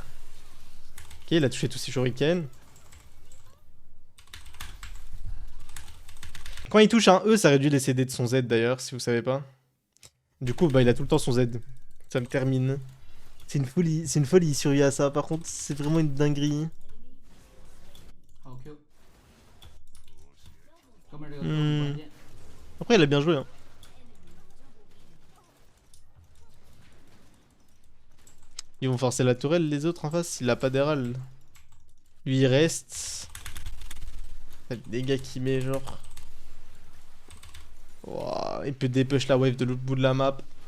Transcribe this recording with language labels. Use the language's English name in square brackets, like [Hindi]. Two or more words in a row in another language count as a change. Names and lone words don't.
[French] Ok, il a touché tous ses shurikens. Quand il touche un E, ça réduit les CD de son Z d'ailleurs, si vous savez pas. Du coup, bah, il a tout le temps son Z. Ça me termine. C'est une folie sur Yasuo, par contre, c'est vraiment une dinguerie. [Chinese] 好 Q，哥们儿这个 Q 很 Hmm. 关键。 [French] Après, il a bien joué. Hein. Ils vont forcer la tourelle, les autres en face. Il a pas d'Herald. Lui, il reste. Des dégâts qu'il met, genre. Wow, il peut dépush la wave de l'autre bout de la map.